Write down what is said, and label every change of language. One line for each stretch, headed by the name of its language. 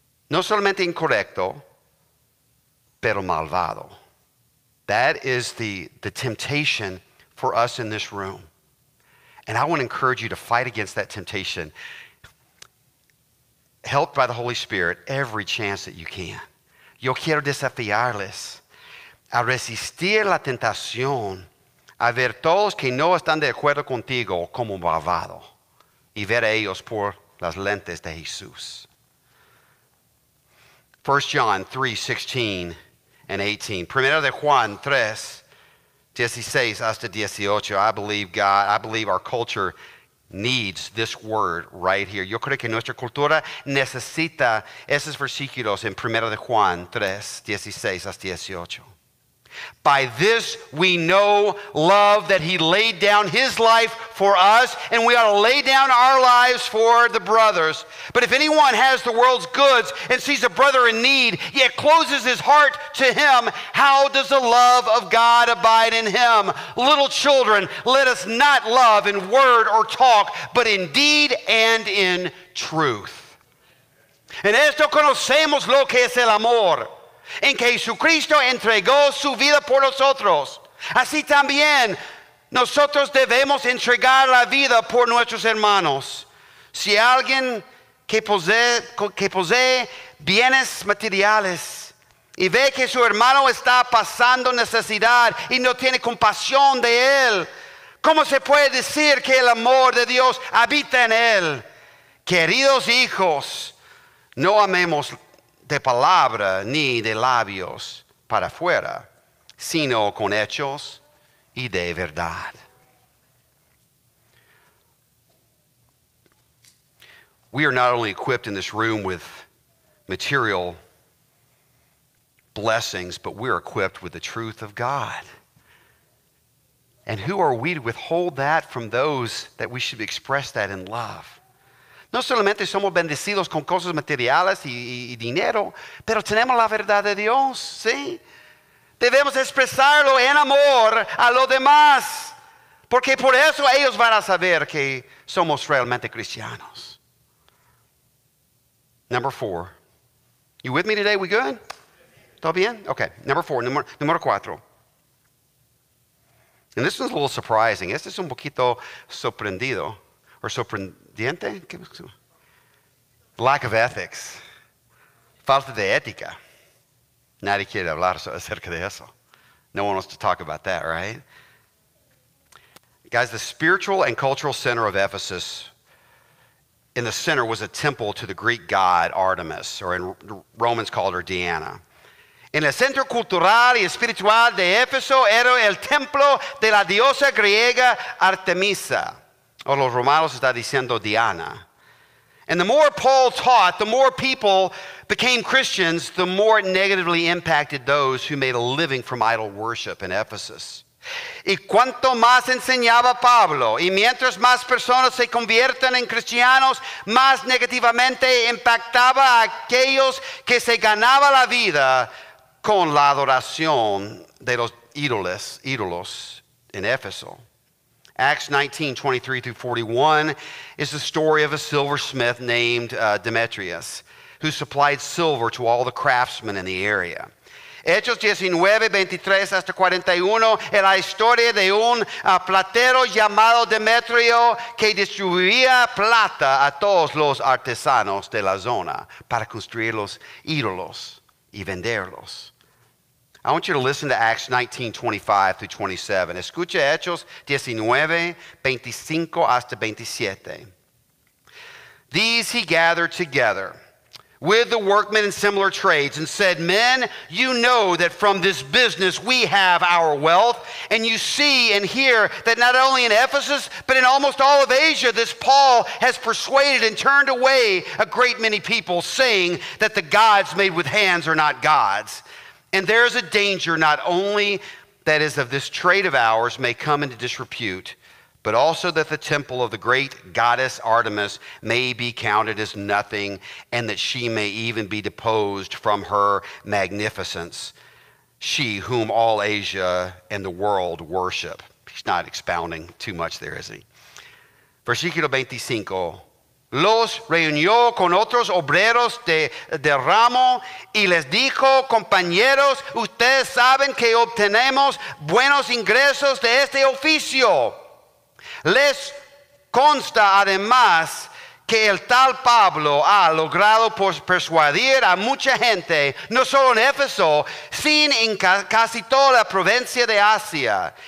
Spanish: No solamente incorrecto, pero malvado.
English: That is the temptation for us in this room. And I want to encourage you to fight against that temptation, helped by the Holy Spirit, every chance that you can.
Spanish: Yo quiero desafiarles a resistir la tentación, a ver todos que no están de acuerdo contigo como malvado y ver a ellos por las lentes de Jesús.
English: 1 John 3:16 and 18.
Spanish: Primero de Juan 3:16 hasta 18.
English: I believe God, I believe our culture needs this word right here.
Spanish: Yo creo que nuestra cultura necesita esos versículos en Primero de Juan 3:16 hasta 18.
English: By this we know love, that he laid down his life for us, and we ought to lay down our lives for the brothers. But if anyone has the world's goods and sees a brother in need, yet closes his heart to him, how does the love of God abide in him? Little children, let us not love in word or talk, but in deed and in truth.
Spanish: En esto conocemos lo que es el amor, en que Jesucristo entregó su vida por nosotros. Así también nosotros debemos entregar la vida por nuestros hermanos. Si alguien que posee bienes materiales y ve que su hermano está pasando necesidad y no tiene compasión de él, ¿cómo se puede decir que el amor de Dios habita en él? Queridos hijos, no amemos de palabra ni de labios para afuera, sino con hechos y de verdad.
English: We are not only equipped in this room with material blessings, but we're equipped with the truth of God. And who are we to withhold that from those that we should express that in love?
Spanish: No solamente somos bendecidos con cosas materiales y dinero, pero tenemos la verdad de Dios, ¿sí? Debemos expresarlo en amor a los demás, porque por eso ellos van a saber que somos realmente cristianos.
English: Number 4. You with me today? We good?
Spanish: ¿Todo bien?
English: Okay. Number 4.
Spanish: Número 4.
English: And this one's a little surprising.
Spanish: Este es un poquito sorprendido.
English: Or
Spanish: sorprendiente?
English: Lack of ethics.
Spanish: Falta de ética. Nadie quiere hablar acerca de eso.
English: No one wants to talk about that, right? Guys, the spiritual and cultural center of Ephesus, in the center was a temple to the Greek god Artemis, or in Romans called her Diana.
Spanish: En el centro cultural y espiritual de Éfeso era el templo de la diosa griega Artemisa, o los romanos está diciendo Diana.
English: And the more Paul taught, the more people became Christians, the more it negatively impacted those who made a living from idol worship in Ephesus.
Spanish: Y cuanto más enseñaba Pablo, y mientras más personas se convierten en cristianos, más negativamente impactaba a aquellos que se ganaba la vida con la adoración de los ídolos en Éfeso.
English: Acts 19:23-41 is the story of a silversmith named Demetrius, who supplied silver to all the craftsmen in the area.
Spanish: Hechos 19:23-41 es la historia de un platero llamado Demetrio que distribuía plata a todos los artesanos de la zona para construir los ídolos y venderlos.
English: I want you to listen to Acts 19:25-27.
Spanish: Escucha Hechos 19:25-27.
English: These he gathered together with the workmen in similar trades and said, men, you know that from this business we have our wealth, and you see and hear that not only in Ephesus, but in almost all of Asia, this Paul has persuaded and turned away a great many people, saying that the gods made with hands are not gods. And there is a danger not only that is of this trade of ours may come into disrepute, but also that the temple of the great goddess Artemis may be counted as nothing, and that she may even be deposed from her magnificence, she whom all Asia and the world worship. He's not expounding too much there, is he?
Spanish: Versículo 25. Los reunió con otros obreros de ramo y les dijo, compañeros, ustedes saben que obtenemos buenos ingresos de este oficio. Les consta además que el tal Pablo ha logrado persuadir a mucha gente, no solo en Éfeso, sino en casi toda la provincia de Asia.